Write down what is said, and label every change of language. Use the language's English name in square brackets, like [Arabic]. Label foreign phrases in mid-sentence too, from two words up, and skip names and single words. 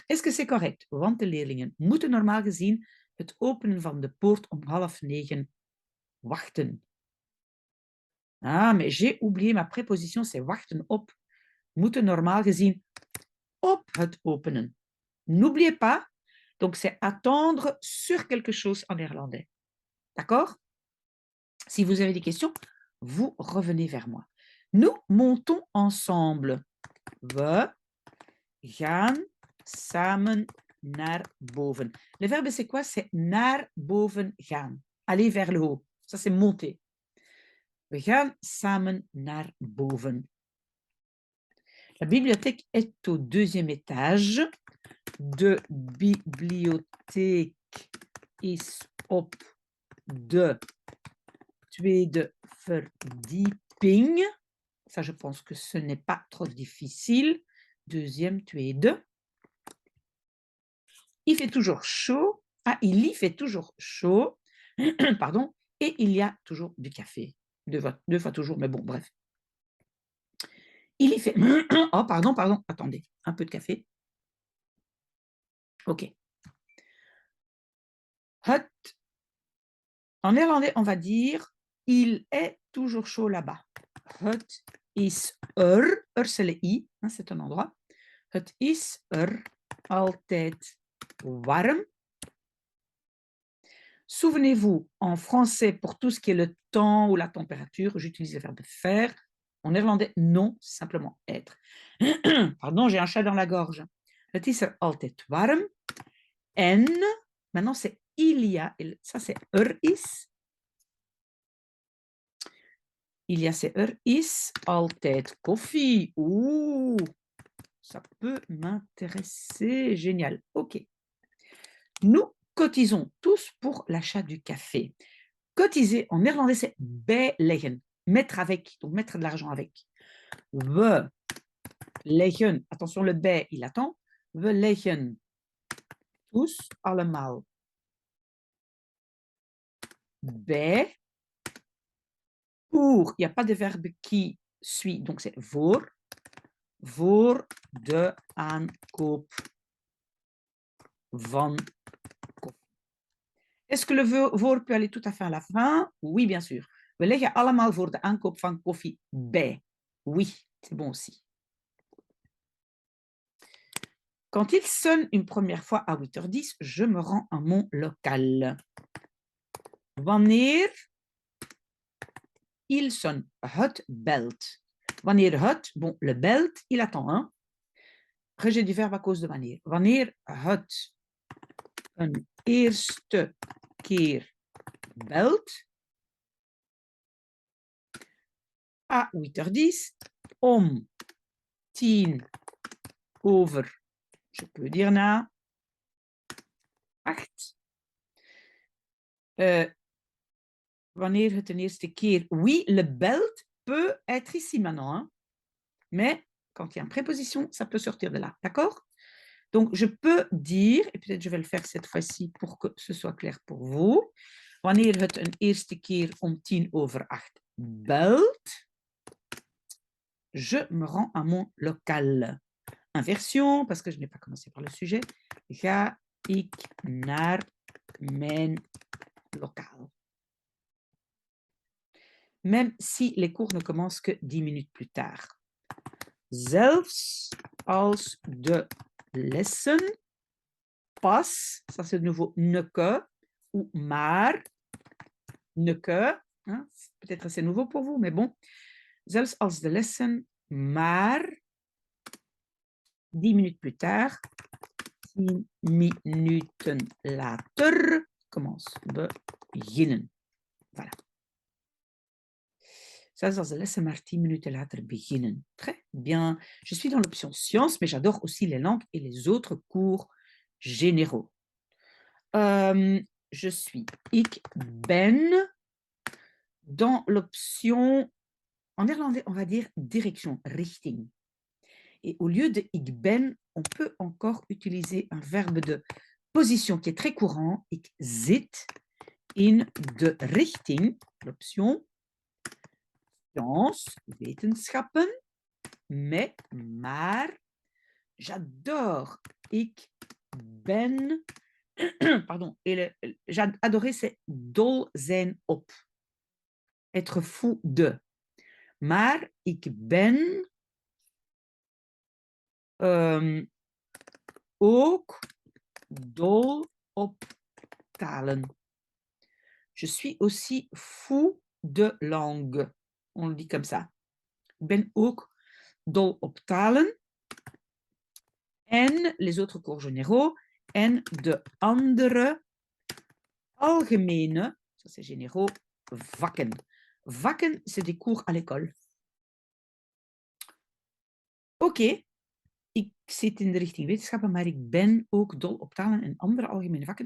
[French] Est-ce que c'est correct? [Dutch] Want de leerlingen moeten normaal gezien het openen van de poort om 8:30 wachten. [French] Ah, mais j'ai oublié ma préposition, c'est [Dutch] wachten op. Moeten normaal gezien op het openen. [French] N'oubliez pas, donc c'est attendre sur quelque chose en néerlandais. D'accord? Si vous avez des questions, vous revenez vers moi. Nous montons ensemble. [Dutch] We gaan samen naar boven. [French] Le verbe, c'est quoi? C'est [Dutch] naar boven gaan. [French] Aller vers le haut. Ça, c'est monter. [Dutch] We gaan samen naar boven. [French] La bibliothèque est au 2e étage. [Dutch] De bibliotheek is op de tweede verdieping. [French] Ça, je pense que ce n'est pas trop difficile. 2e, tweede. Il fait toujours chaud. Ah, il y fait toujours chaud. Pardon. et il y a toujours du café. Deux fois toujours, mais bon, bref. Il y fait oh pardon, pardon, attendez, un peu de café. OK. Het en néerlandais, on va dire: «Il est toujours chaud là-bas». [Dutch] Het is [French] c'est le i, hein, c'est un endroit. [Dutch] Het is altijd warm. [French] Souvenez-vous, en français, pour tout ce qui est le temps ou la température, j'utilise le verbe faire. En néerlandais, non, simplement être. Pardon, j'ai un chat dans la gorge. [Dutch] Het is altijd warm. [French] En, maintenant c'est il y a, ça c'est is. Il y a, c'est [Dutch] is altijd koffie. [French] Ouh, ça peut m'intéresser. Génial. OK. Nous cotisons tous pour l'achat du café. Cotiser en néerlandais, c'est bijleggen. Mettre avec, donc mettre de l'argent avec. [Dutch] We leggen, [French] attention, le bij, il attend. [Dutch] We leggen tous, allemaal. Bij. [French] Pour, il n'y a pas de verbe qui suit, donc c'est voor. [Dutch] Voor de aankoop van koffie. [French] Est-ce que le voor peut aller tout à fait à la fin? Oui, bien sûr. [Dutch] We leggen allemaal voor de aankoop van koffie bij. [French] Oui, c'est bon aussi. Quand il sonne une première fois à 8h10, je me rends à mon local. Wanneer il sonne, [Dutch] het belt. Wanneer het, [French] bon, le belt, il attend, hein. Rejet du verbe à cause de wanneer. [Dutch] Wanneer het een eerste keer belt, à 8h10, om 10 over, [French] je peux dire [Dutch] na 8. Wanneer het een eerste keer, [French] oui, le belt peut être ici maintenant, hein? Mais quand il y a une préposition, ça peut sortir de là, d'accord? Donc, je peux dire, et peut-être je vais le faire cette fois-ci pour que ce soit clair pour vous. [Dutch] Wanneer het een eerste keer om 8:10 belt, [French] je me rends à mon local. Inversion, parce que je n'ai pas commencé par le sujet. [Dutch] Ga ik naar mijn lokaal. [French] Même si les cours ne commencent que 10 minutes plus tard. [Dutch] Zelfs als de lessen pas, [French] ça c'est de nouveau ne que ou maar, ne que, hein, peut-être c'est nouveau pour vous, mais bon. [Dutch] Zelfs als de lessen maar 10 [French] minutes plus tard, [Dutch] 10 minuten later, commence beginnen. Voilà. Zelfs als de lessen maar 10 minuten later beginnen. [French] Très bien. Je suis dans l'option sciences, mais j'adore aussi les langues et les autres cours généraux. Je suis [Dutch] ik ben [French] dans l'option, en néerlandais, on va dire direction, richting. Et au lieu de [Dutch] ik ben, [French] on peut encore utiliser un verbe de position qui est très courant, [Dutch] ik zit in de richting, [French] l'option sciences, [Dutch] wetenschappen, maar, j'adore, ik ben, [French] pardon, et j'ai adoré, c'est [Dutch] dol zijn op, [French] être fou de. [Dutch] Maar ik ben ook dol op talen. [French] Je suis aussi fou de langue. On le dit comme ça. [Dutch] Ik ben ook dol op talen. [French] En les autres cours généraux. [Dutch] En de andere algemene, [French] ça c'est généraux, [Dutch] vakken. Vakken, [French] c'est des cours à l'école. [Dutch] Oké. Ik zit in de richting wetenschappen, maar ik ben ook dol op talen en andere algemene vakken.